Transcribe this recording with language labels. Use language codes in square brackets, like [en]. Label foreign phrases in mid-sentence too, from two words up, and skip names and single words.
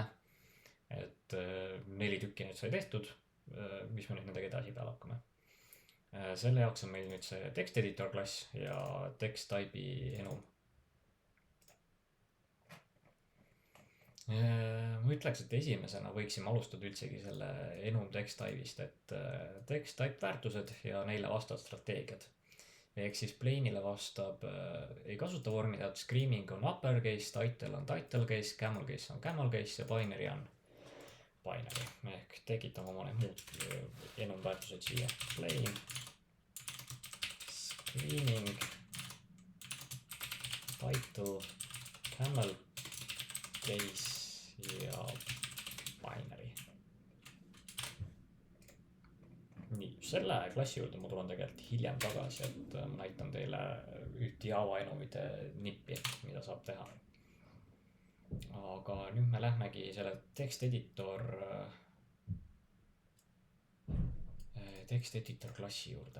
[et] Et 4 tükki nüüd sai tehtud, mis me nüüd nendega edasi peale hakkame. Selle jaoks on meil nüüd see [en] text editor [et] klass ja [en] text type'i [et] enum. Ma ütleks, et esimesena võiksime alustada üldsegi selle enum [en] text type'ist, [et] et [en] text type [et] väärtused ja neile vastavad strateegiad. Ehk siis plain'ile vastab, ei kasuta vormida, et screaming on uppercase, title on [en] title case, camel case [et] on [en] camel case [et] ja binary on binary ehk tekitame omale muud enumväärtused siia. [en] Plain, screening, title, camel case ja binary. [et] Nii, selle klassi juurde ma tulen tegelikult hiljem tagasi, et ma näitan teile üht Java enumide nippi, mida saab teha. Aga nüüd me lähmegi selle [en] text editor [et] klassi juurde.